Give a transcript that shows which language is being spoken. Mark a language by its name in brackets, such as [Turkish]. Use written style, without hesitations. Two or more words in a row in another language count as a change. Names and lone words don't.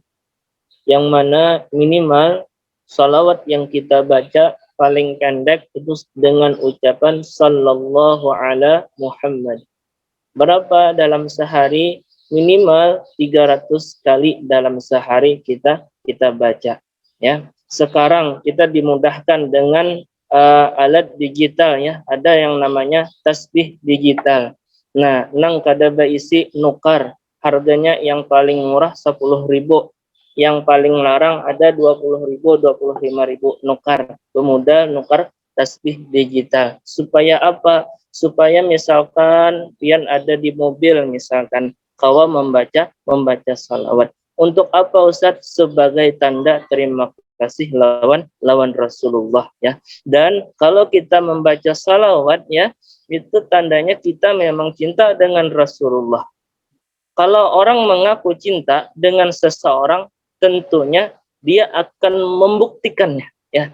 [Indonesian] Yang mana minimal salawat yang kita baca paling pendek itu dengan ucapan [Arabic] صلى الله على محمد. [Indonesian] Berapa dalam sehari? Minimal 300 kali dalam sehari kita baca, ya. Sekarang kita dimudahkan dengan alat digital, ya. Ada yang namanya tasbih digital. [Banjar] Nah, nang kada isi nukar, harganya yang paling murah 10.000, yang paling larang ada 20.000, 25.000 nukar. [Indonesian] Pemuda nukar tasbih digital. Supaya apa? Supaya misalkan pian ada di mobil, misalkan kawa membaca salawat. Untuk apa Ustadz? Sebagai tanda terima kasih lawan Rasulullah, ya. Dan kalau kita membaca salawat, ya, itu tandanya kita memang cinta dengan Rasulullah. Kalau orang mengaku cinta dengan seseorang, tentunya dia akan membuktikannya, ya.